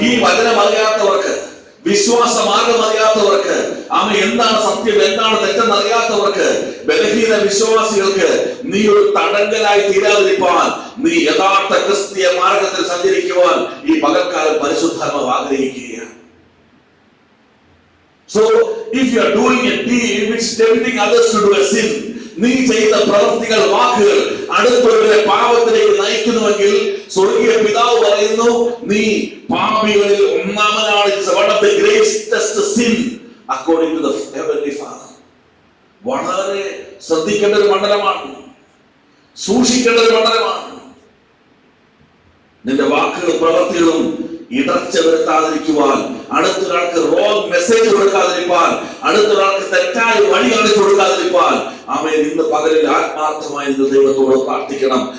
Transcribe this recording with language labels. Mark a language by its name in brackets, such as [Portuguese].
[Malayalam] ഈ വചനം അറിയാത്തവർക്ക്, വിശ്വാസമാർഗം അറിയാത്തവർക്ക്, അവൻ എന്താണ് സത്യം എന്താണ് തെറ്റെന്ന് അറിയാത്തവർക്ക്, ബലഹീന വിശ്വാസികൾക്ക് നീ ഒരു തടങ്കലായി തീരാതിരിക്കാൻ, നീ യഥാർത്ഥ ക്രിസ്തീയ മാർഗത്തിൽ സഞ്ചരിക്കുവാൻ ഈ പകൽക്കാലം പരിശുദ്ധാത്മാവ് ആഗ്രഹിക്കുകയാണ്. [English] So if you are doing a deed which is tempting others to do a sin, [Malayalam] നീ ചെയ്ത പ്രവൃത്തികൾ, വാക്കുകൾ അടുത്തവരുടെ പാപത്തിലേക്ക് നയിക്കുന്നുവെങ്കിൽ സ്വർഗീയ പിതാവ് പറയുന്നു, നീ പാപികളിൽ ഒന്നാമനാണ്. [English] It's one of the greatest sin according to the heavenly Father. [Malayalam] വളരെ ശ്രദ്ധിക്കേണ്ട ഒരു മണ്ഡലമാണ്, സൂക്ഷിക്കേണ്ട ഒരു മണ്ഡലമാണ്. നിന്റെ വാക്കുകളും പ്രവൃത്തികളും ഇടർച്ച വരുത്താതിരിക്കുവാൻ, അടുത്തൊരാൾക്ക് റോങ് മെസ്സേജ് കൊടുക്കാതിരിക്കാൻ, അടുത്തൊരാൾക്ക് തെറ്റായ വഴി കാണിച്ചു കൊടുക്കാതിരിക്കാൻ, അവൻ ഇന്ന് പകലിൽ ആത്മാർത്ഥമായി ഇന്ന് ദൈവത്തോട് പ്രാർത്ഥിക്കണം.